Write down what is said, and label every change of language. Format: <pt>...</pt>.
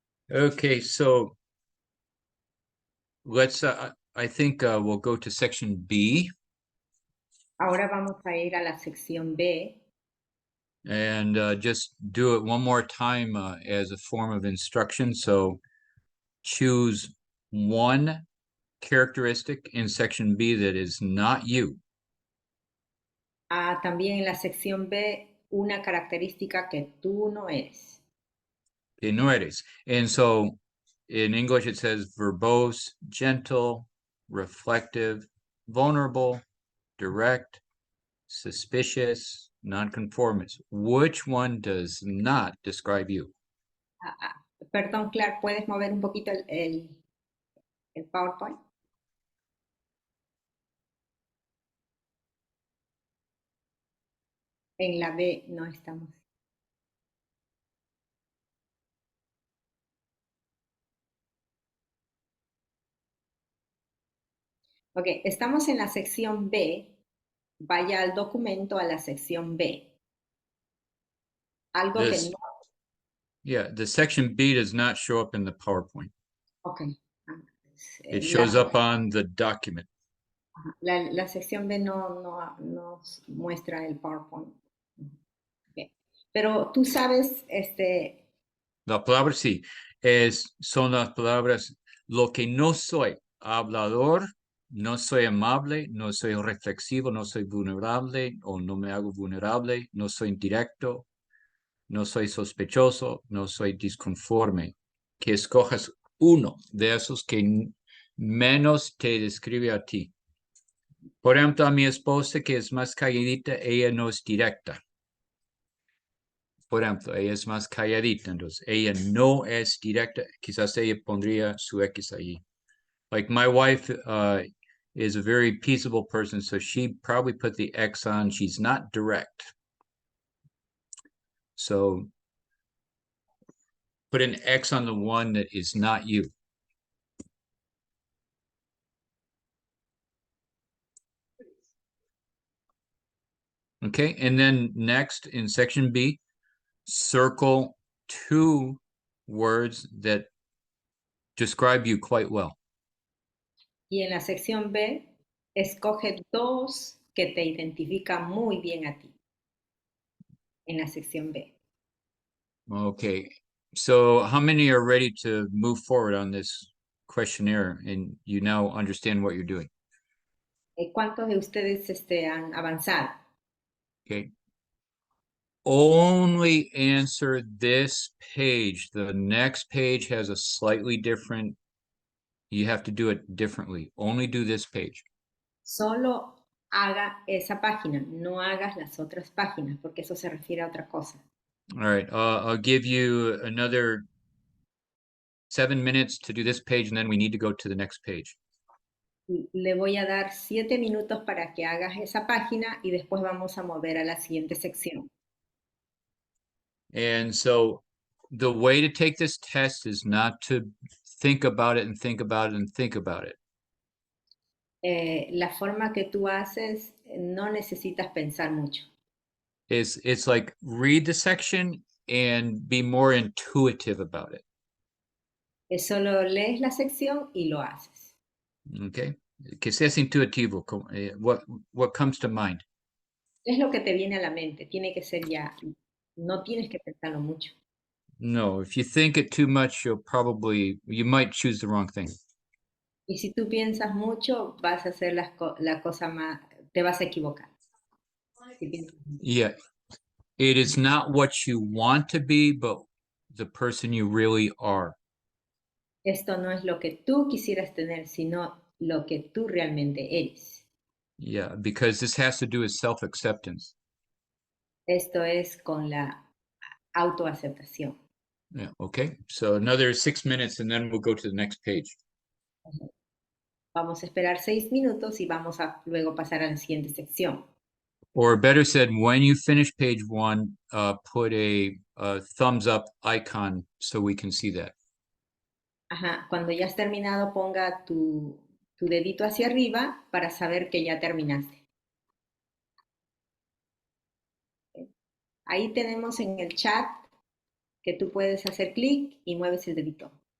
<en>Okay, so let's, I think we'll go to section B.</en> <es>Ahora vamos a ir a la sección B.</es> <en>And just do it one more time as a form of instruction. So choose one characteristic in section B that is not you.</en> <es>También en la sección B, una característica que tú no eres. Que no eres.</es> <en>And so in English it says verbose, gentle, reflective, vulnerable, direct, suspicious, nonconformist. Which one does not describe you?</en> <es>Perdón, Clark, ¿puedes mover un poquito el PowerPoint? En la B no estamos. Ok, estamos en la sección B. Vaya al documento a la sección B. Algo que no.</es> <en>Yeah, the section B does not show up in the PowerPoint. Okay. It shows up on the document.</en> <es>La sección B no nos muestra el PowerPoint. Okay. Pero tú sabes, La palabra sí, son las palabras, lo que no soy, hablador, no soy amable, no soy reflexivo, no soy vulnerable o no me hago vulnerable, no soy directo, no soy sospechoso, no soy disconforme. Que escojas uno de esos que menos te describe a ti. Por ejemplo, a mi esposa que es más calladita, ella no es directa. Por ejemplo, ella es más calladita, entonces ella no es directa. Quizás ella pondría su X allí.</es> <en>Like my wife is a very peaceable person, so she probably put the X on. She's not direct. So put an X on the one that is not you. Okay, and then next in section B, circle 2 words that describe you quite well.</en> <es>Y en la sección B, escoge 2 que te identifican muy bien a ti. En la sección B.</es> <en>Okay, so how many are ready to move forward on this questionnaire and you now understand what you're doing?</en> <es>¿Cuántos de ustedes han avanzado?</es> <en>Okay. Only answer this page. The next page has a slightly different, you have to do it differently. Only do this page.</en> <es>Solo haga esa página, no hagas las otras páginas, porque eso se refiere a otra cosa.</es> <en>All right, I'll give you another 7 minutes to do this page, and then we need to go to the next page.</en> <es>Le voy a dar 7 minutos para que hagas esa página y después vamos a mover a la siguiente sección.</es> <en>And so the way to take this test is not to think about it and think about it and think about it.</en> <es>La forma que tú haces, no necesitas pensar mucho.</es> <en>It's like read the section and be more intuitive about it.</en> <es>Es solo lees la sección y lo haces. Okay, que seas intuitivo.</es> <en>What comes to mind?</en> <es>Es lo que te viene a la mente. Tiene que ser ya. No tienes que pensarlo mucho.</es> <en>No, if you think it too much, you might choose the wrong thing.</en> <es>Y si tú piensas mucho, vas a hacer la cosa más, te vas a equivocar.</es> <en>Yeah, it is not what you want to be, but the person you really are.</en> <es>Esto no es lo que tú quisieras tener, sino lo que tú realmente eres.</es> <en>Yeah, because this has to do with self-acceptance.</en> <es>Esto es con la autoaceptación.</es> <en>Yeah, okay, so another 6 minutes and then we'll go to the next page.</en> <es>Vamos a esperar 6 minutos y vamos a luego pasar a la siguiente sección.</es> <en>Or better said, when you finish page 1, put a thumbs up icon so we can see that.</en> <es>Ajá, cuando ya has terminado, ponga tu dedito hacia arriba para saber que ya terminaste. Ahí tenemos en el chat que tú puedes hacer clic y mueves el dedito.</es>